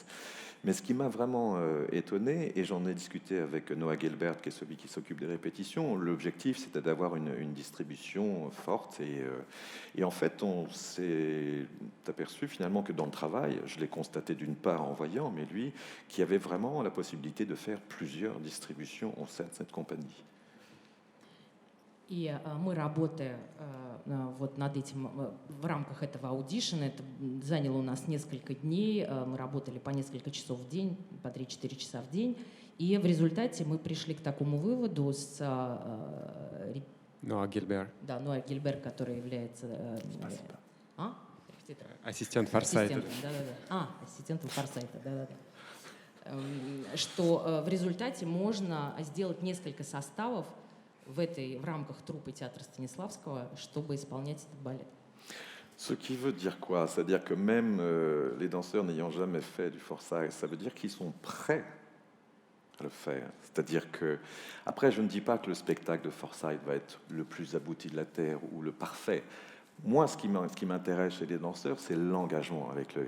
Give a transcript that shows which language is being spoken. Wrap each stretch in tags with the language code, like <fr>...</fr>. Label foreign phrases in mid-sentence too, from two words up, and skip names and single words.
<fr>Mais ce qui m'a vraiment étonné, et j'en ai discuté avec Noah Gilbert, qui est celui qui s'occupe des répétitions, l'objectif c'était d'avoir une distribution forte. Et en fait, on s'est aperçu finalement que dans le travail, je l'ai constaté d'une part en voyant, mais lui, qu'il y avait vraiment la possibilité de faire plusieurs distributions au sein de cette compagnie.</fr> <ru>И мы, работая вот над этим, в рамках этого аудишена, это заняло у нас несколько дней, мы работали по несколько часов в день, по 3-4 часа в день, и в результате мы пришли к такому выводу с... Ноа Гильбер. Да, Ноа Гильбер, который является... Ассистент Форсайта. Ассистентом Форсайта, да-да-да. Что в результате можно сделать несколько составов в рамках труппы театра Станиславского, чтобы исполнять этот балет.</ru> <fr>Ce qui veut dire quoi? C'est-à-dire que même les danseurs n'ayant jamais fait du Forsyth, ça veut dire qu'ils sont prêts à le faire. C'est-à-dire que, après, je ne dis pas que le spectacle de Forsyth va être le plus abouti de la Terre ou le parfait. Moi, ce qui m'intéresse chez les danseurs, c'est l'engagement avec le...</fr>